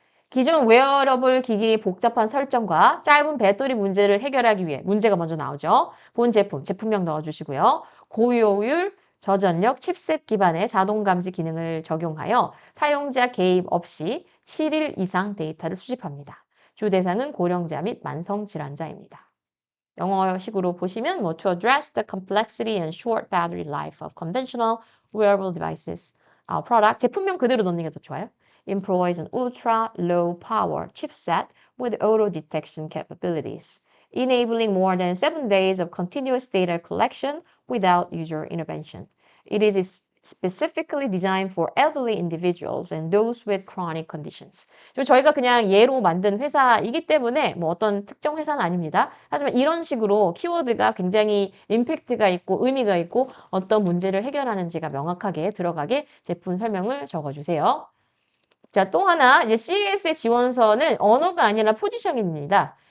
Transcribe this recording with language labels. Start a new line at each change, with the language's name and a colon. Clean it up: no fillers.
Korean: 기존 웨어러블 기기의 복잡한 설정과 짧은 배터리 문제를 해결하기 위해 문제가 먼저 나오죠. 본 제품, 제품명 넣어주시고요. 고효율, 저전력, 칩셋 기반의 자동 감지 기능을 적용하여 사용자 개입 없이 7일 이상 데이터를 수집합니다. 주 대상은 고령자 및 만성 질환자입니다. 영어식으로 보시면 뭐
English: to address the complexity and short battery life of conventional wearable devices.
Korean: product 제품명 그대로 넣는 게 더 좋아요.
English: Employs an ultra low power chipset with auto detection capabilities, enabling more than 7 days of continuous data collection without user intervention. It is specifically designed for elderly individuals and those with chronic conditions.
Korean: 저희가 그냥 예로 만든 회사이기 때문에 뭐 어떤 특정 회사는 아닙니다. 하지만 이런 식으로 키워드가 굉장히 임팩트가 있고 의미가 있고 어떤 문제를 해결하는지가 명확하게 들어가게 제품 설명을 적어주세요. 자, 또 하나 이제 CES의 지원서는 언어가 아니라 포지셔닝입니다.